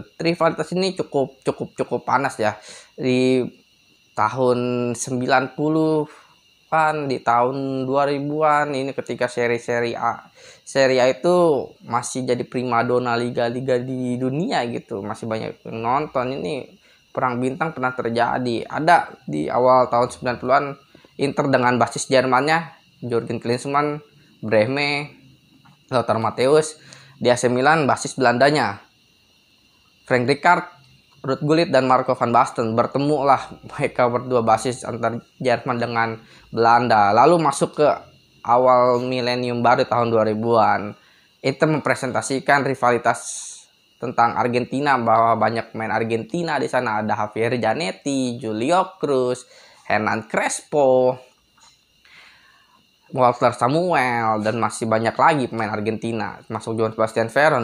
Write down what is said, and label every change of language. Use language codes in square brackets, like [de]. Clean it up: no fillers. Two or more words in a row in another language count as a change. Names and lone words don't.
[id] Rivalitas ini cukup panas ya. Di tahun 90-an, di tahun 2000-an ini ketika Serie A itu masih jadi primadona liga-liga di dunia gitu. Masih banyak nonton. Ini perang bintang pernah terjadi. Ada di awal tahun 90-an Inter dengan basis Jermannya, Jurgen Klinsmann, Brehme, Lothar Matthäus. Di AC Milan basis Belandanya, Frank Rijkaard, Ruud Gullit dan Marco van Basten. Bertemu lah mereka berdua basis antar Jerman dengan Belanda. Lalu masuk ke awal milenium baru tahun 2000-an. Itu mempresentasikan rivalitas tentang Argentina, bahwa banyak pemain Argentina di sana. Ada Javier Zanetti, Julio Cruz, Hernan Crespo, Walter Samuel, dan masih banyak lagi pemain Argentina, masuk Joan Sebastian Veron.